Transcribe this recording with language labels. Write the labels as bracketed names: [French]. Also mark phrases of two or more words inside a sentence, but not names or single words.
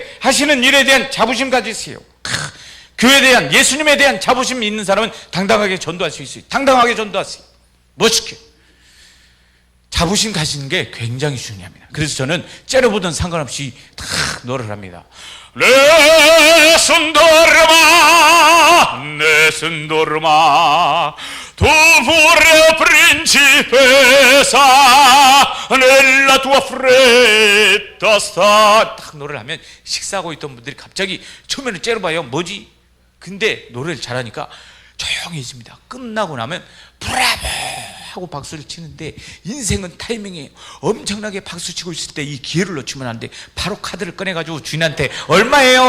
[Korean] 하시는 일에 대한 자부심 가지세요. 교회에 대한, 예수님에 대한 자부심이 있는 사람은 당당하게 전도할 수 있어요. 당당하게 전도하세요. 멋있게. 자부심 가지는 게 굉장히 중요합니다. 그래서 저는 째려보든 상관없이 다 노래를 합니다. [Italian] Nessun dorma tu pure principessa nella tua fretta sta. [Korean] 딱 노래를 하면 식사하고 있던 분들이 갑자기 처음에는 째려봐요. 뭐지? 근데 노래를 잘하니까 조용해집니다. 끝나고 나면 브라보 하고 박수를 치는데 인생은 타이밍이에요. 엄청나게 박수 치고 있을 때 이 기회를 놓치면 안 돼. 바로 카드를 꺼내가지고 주인한테 얼마예요?